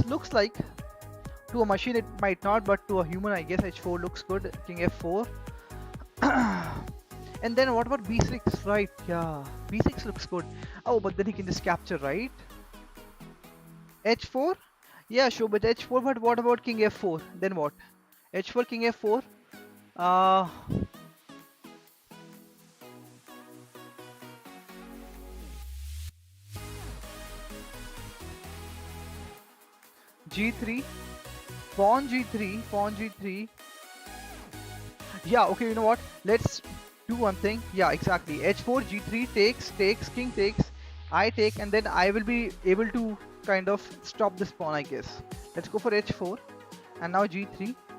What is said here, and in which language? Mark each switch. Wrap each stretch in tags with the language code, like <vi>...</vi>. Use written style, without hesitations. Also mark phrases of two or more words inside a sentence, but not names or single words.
<en>Looks like to a machine it might not, but to a human I guess H4 looks good. King F4. And then what about B6? Right, yeah. B6 looks good. Oh, but then he can just capture, right? H4? Yeah, sure, but H4, but what about King F4? Then what? H4, King F4? G3, pawn G3, pawn G3. Yeah, okay, you know what? Let's do one thing. Yeah, exactly. H4, G3 takes, king takes, I take, and then I will be able to kind of stop this pawn, I guess. Let's go for H4, and now G3.</en>